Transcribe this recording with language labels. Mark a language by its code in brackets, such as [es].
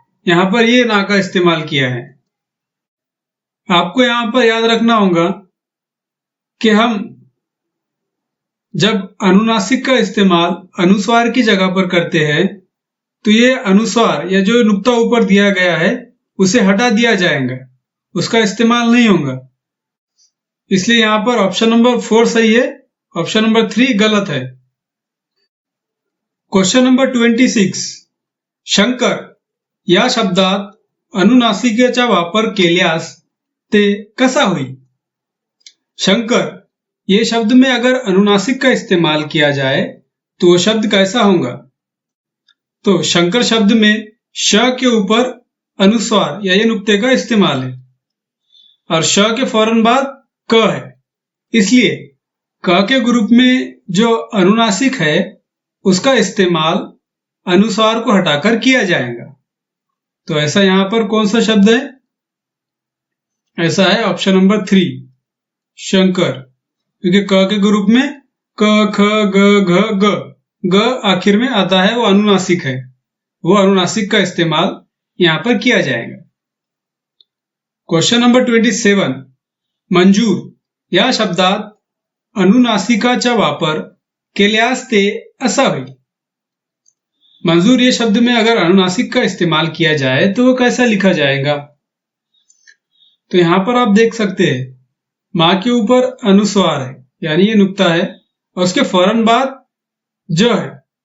[hi] यहां पर ये ना का इस्तेमाल किया है। आपको यहां पर याद रखना होगा कि हम जब अनुनासिक का इस्तेमाल अनुस्वार की जगह पर करते हैं तो ये अनुस्वार या जो नुक्ता ऊपर दिया गया है उसे हटा दिया जाएगा, उसका इस्तेमाल नहीं होगा। इसलिए यहां पर ऑप्शन नंबर 4 सही है, ऑप्शन नंबर 3 गलत है। [mr] क्वेश्चन नंबर 26 शंकर या शब्दात अनुनासिकेचा वापर केल्यास ते कसा होई? [hi] शंकर ये शब्द में अगर अनुनासिक का इस्तेमाल किया जाए तो वो शब्द कैसा होगा? तो शंकर शब्द में श के ऊपर अनुस्वार या ये नुक्ते का इस्तेमाल है, और श के फौरन बाद क है, इसलिए क के ग्रुप में जो अनुनासिक है उसका इस्तेमाल अनुस्वार को हटाकर किया जाएगा। तो ऐसा यहां पर कौन सा शब्द है? ऐसा है ऑप्शन नंबर 3 शंकर, क्योंकि क के ग्रुप में क, ख, ग, घ, ग आखिर में आता है, वो अनुनासिक है, वो अनुनासिक का इस्तेमाल यहां पर किया जाएगा। [mr] क्वेश्चन नंबर 27 मंजूर या शब्दात अनुनासिकाचा वापर केल्यास ते असा होईल? [hi] मंजूर ये शब्द में अगर अनुनासिक का इस्तेमाल किया जाए तो वो कैसा लिखा जाएगा? तो यहां पर आप देख सकते हैं मां के ऊपर अनुस्वार है यानी ये नुक्ता है, और उसके फौरन बाद ज है।